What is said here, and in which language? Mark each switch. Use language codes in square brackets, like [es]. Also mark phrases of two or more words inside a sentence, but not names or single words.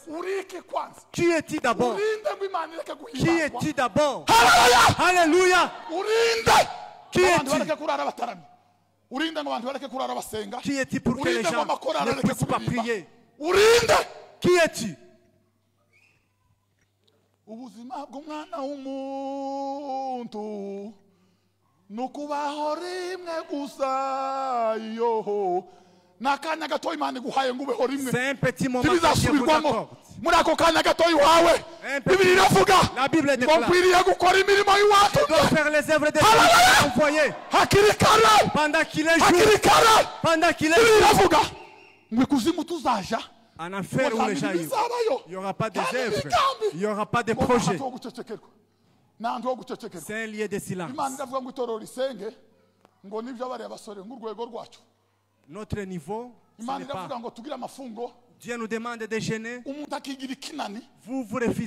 [fr] Qui es-tu d'abord? Qui es-tu d'abord? Alléluia. Qui es-tu? Qui es-tu pour que les gens ne puissent pas prier? Qui es-tu? [rw] Ubuzima bw'umwana w'umuntu nukubaho rimwe gusa yoho nakanya gato Imana iguhaye ngo ubeho rimwe. [fr] C'est un petit moment [rw] bizasubirwamo muri ako kanya gato iwawe. Bibiliya iravuga ngo nkwiriye gukora imirimo y'iwacu. [fr] Faire les œuvres de Dieu envoyé [rw] hakiri kare [fr] pendant qu'il est jour. Pendant qu'il est jour [rw] iravuga ngo ikuzimu tuzaja. [fr] En enfer où les gens il n'y aura pas de œuvres, il n'y aura pas de projets. C'est un lieu de silence. Notre niveau, ce n'est pas. Dieu nous demande de jeûner.